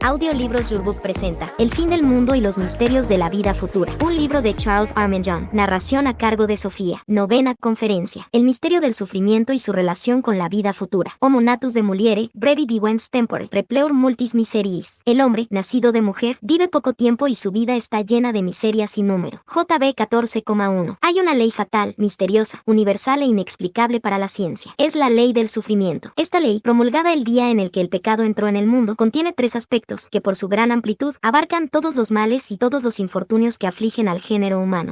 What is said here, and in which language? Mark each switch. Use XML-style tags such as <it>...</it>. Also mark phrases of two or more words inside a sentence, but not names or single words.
<es>Audiolibros Yourbook presenta El fin del mundo y los misterios de la vida futura. Un libro de Charles Armenjon. Narración a cargo de Sofía. Novena conferencia. El misterio del sufrimiento y su relación con la vida futura.</es> <la>Homo natus de muliere, brevi vivens tempore, repleur multis miseriis.</la> <es>El hombre, nacido de mujer, vive poco tiempo y su vida está llena de miserias sin número. JB 14,1. Hay una ley fatal, misteriosa, universal e inexplicable para la ciencia. Es la ley del sufrimiento. Esta ley, promulgada el día en el que el pecado entró en el mundo, contiene tres aspectos que por su gran amplitud abarcan todos los males y todos los infortunios que afligen al género humano.</es>